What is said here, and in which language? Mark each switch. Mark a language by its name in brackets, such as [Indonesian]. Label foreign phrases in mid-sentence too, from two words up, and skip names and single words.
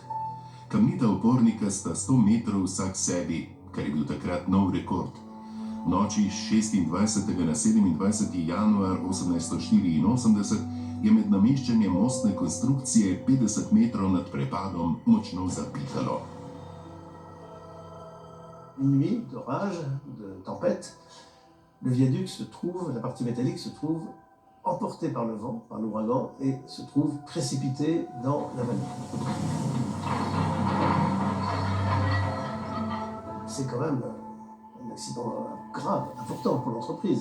[Slovenian] Kamnita opornika sta 100 metrov vsak sebi, kar je bil takrat nov rekord. V noči s 26. na 27. januar 1884 je med nameščanjem mostne konstrukcije 50 metrov nad prepadom močno zapihalo. [French] Une nuit d'orage, de tempête, le viaduc se trouve, la partie métallique se trouve emportée par le vent, par l'ouragan, et se trouve précipitée dans la vallée. C'est quand même un accident grave, important pour l'entreprise.